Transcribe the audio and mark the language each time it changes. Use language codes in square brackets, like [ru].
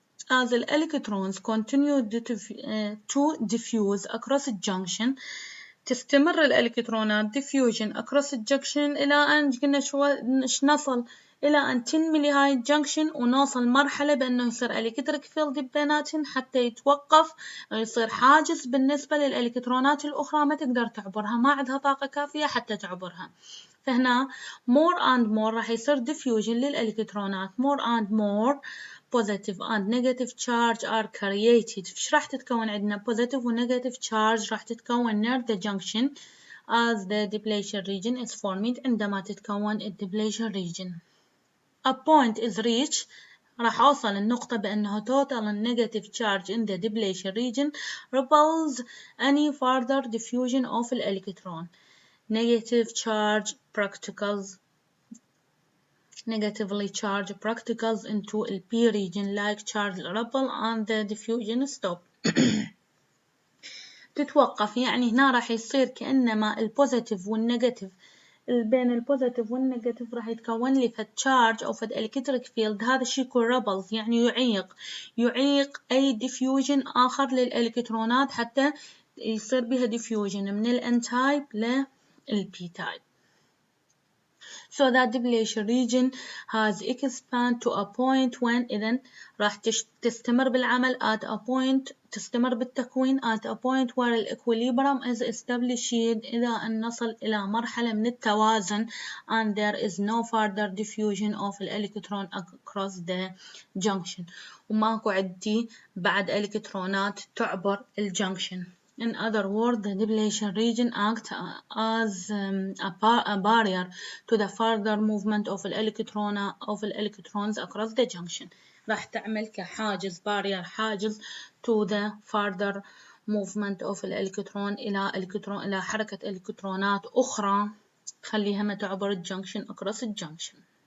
[en] As the electrons continue to diffuse across the junction، [ar] تستمر الإلكترونات diffusion across الجنكشن إلى أن قلنا نصل إلى أن تنملي هاي الجنكشن ونوصل مرحلة بأنه يصير إلكتريك فيلد بيناتهم حتى يتوقف ويصير حاجز بالنسبة للإلكترونات الأخرى ما تقدر تعبرها، ما عندها طاقة كافية حتى تعبرها. فهنا more and more راح يصير diffusion للإلكترونات. [en] more and more positive and negative charge are created. [ar] فش راح تتكون عندنا [en] positive و negative charge [ar] راح تتكون [en] near the junction as the depletion region is formed. [ar] عندما تتكون depletion region. [en] A point is reached. [ar] راح أوصل النقطة بأنه [en] total negative charge in the depletion region repels any further diffusion of the electron. Negative charge particles negatively charged particles into the P region like charge repel and the diffusion stop. [ar] تتوقف، يعني هنا راح يصير كأنما البوزيتيف والنيجاتيف بين البوزيتيف والنيجاتيف راح يتكون لي فد تشارج أو فد إلكتريك فيلد. هذا الشيء يكون رابلز، يعني يعيق أي ديفيوجن آخر للإلكترونات حتى يصير بها ديفيوجن من الN تايب للP تايب. [en] So that depletion region has expanded to a point when [ar] إذن راح تستمر بالعمل [en] at a point [ar] تستمر بالتكوين [en] at a point where equilibrium is established [ar] إذا أن نصل إلى مرحلة من التوازن [en] and there is no further diffusion of electron across the junction [ar] وماكو عندي بعد إلكترونات تعبر الجنكشن. [en] In other words, the depletion region acts as a barrier to the further movement of electrons across the junction. [ar] راح تعمل كحاجز barrier حاجز [en] to the further movement of [ar] الإلكترون إلى حركة إلكترونات أخرى تخليها ما تعبر الجنكشن across الجنكشن.